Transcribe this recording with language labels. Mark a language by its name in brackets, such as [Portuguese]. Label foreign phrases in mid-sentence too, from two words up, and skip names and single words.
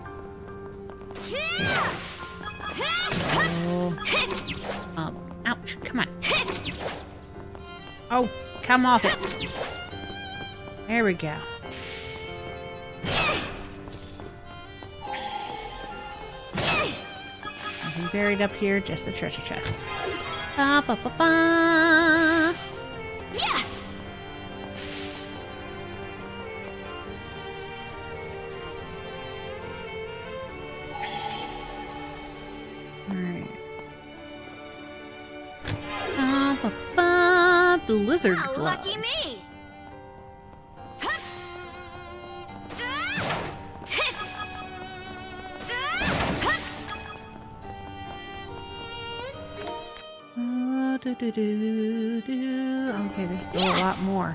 [English] Ouch, come on. Oh, come off it. There we go. Nothing buried up here, just the treasure chest. Ba, ba, ba, ba. Yeah! Alright. Ba, ba, ba. Blizzard Oh, gloves. lucky me! Okay, there's still a lot more.